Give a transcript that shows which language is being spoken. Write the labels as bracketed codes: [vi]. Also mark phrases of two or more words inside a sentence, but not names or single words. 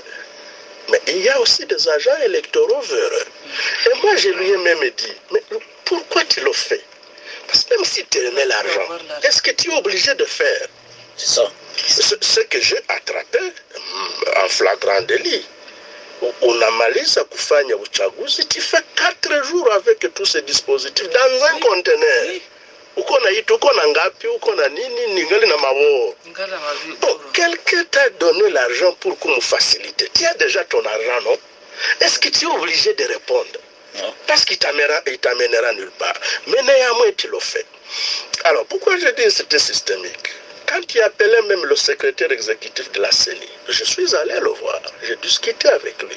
[fr] Mais il y a aussi des agents électoraux véreux. Et moi, je lui ai même dit, mais pourquoi tu le fais? Parce que même si tu remets l'argent, est-ce que tu es obligé de faire? C'est ça. Ce que j'ai attrapé en flagrant délit. [sw] Unamaliza kufanya uchaguzi, [fr] tu fais 4 jours avec tous ces dispositifs dans un conteneur. [sw] Uko na itu, uko na ngapi, uko na nini, ningali na mawo. [fr] Bon, quelqu'un t'a donné l'argent pour qu'on me facilite. Tu as déjà ton argent, non? Est-ce que tu es obligé de répondre? Non. Parce qu'il t'amènera nulle part. Mais néanmoins, tu le fais. Alors, pourquoi je dis que c'était systémique? Quand il appelait même le secrétaire exécutif de la CENI, je suis allé le voir, j'ai discuté avec lui.